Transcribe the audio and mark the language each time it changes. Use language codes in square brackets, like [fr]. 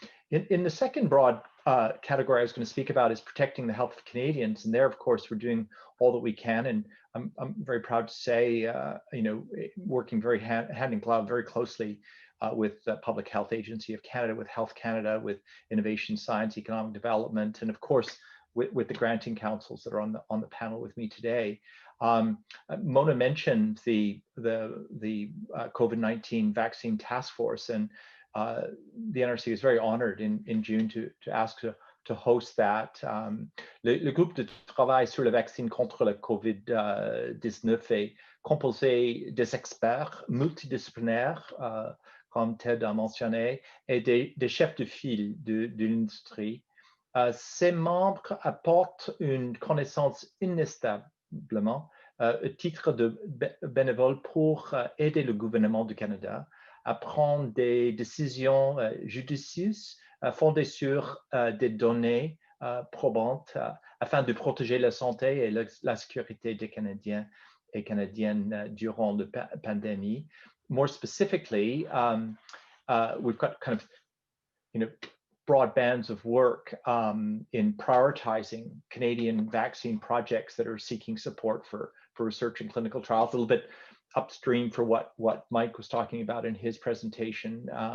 [en] In the second broad category I was going to speak about is protecting the health of Canadians, and there, of course, we're doing all that we can, and I'm very proud to say, working very hand in glove, very closely with the Public Health Agency of Canada, with Health Canada, with Innovation, Science, Economic Development, and of course with the granting councils that are on the panel with me today. Mona mentioned the COVID-19 vaccine task force, and the NRC is very honored in June to ask to host that. [fr] Le groupe de travail sur le vaccin contre la COVID-19 est composé des experts multidisciplinaires, comme Ted a mentionné, et des chefs de file de l'industrie. Ces membres apportent une connaissance inestimable au titre de bénévole pour aider le gouvernement du Canada à prendre des décisions judicieuses fondées sur des données probantes afin de protéger la santé et la sécurité des Canadiens et Canadiennes durant la pandémie. [en] More specifically, we've got kind of, broad bands of work in prioritizing Canadian vaccine projects that are seeking support for research and clinical trials, a little bit upstream for what Mike was talking about in his presentation,